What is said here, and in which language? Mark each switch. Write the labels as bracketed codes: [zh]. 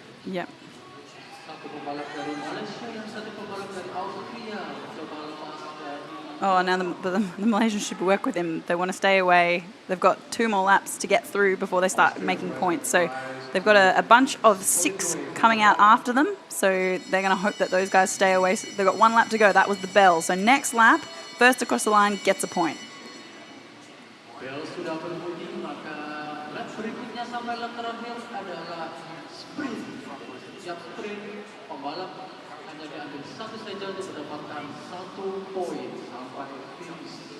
[en] Yep. [id] Satu pembalap dari Malaysia dan satu pembalap dari Austria coba lepas dari [en] Oh, now the Malaysians should work with him. They want to stay away. They've got 2 more laps to get through before they start making points. So they've got a bunch of 6 coming out after them. So they're going to hope that those guys stay away. So they've got 1 lap to go. That was the bell. So next lap, first across the line gets a point. [id] Bel sudah berbunyi, maka lap berikutnya sampai lap terakhir adalah sprint. Setiap sprint, pembalap hanya diambil 1 saja untuk mendapatkan 1 poin sampai finish.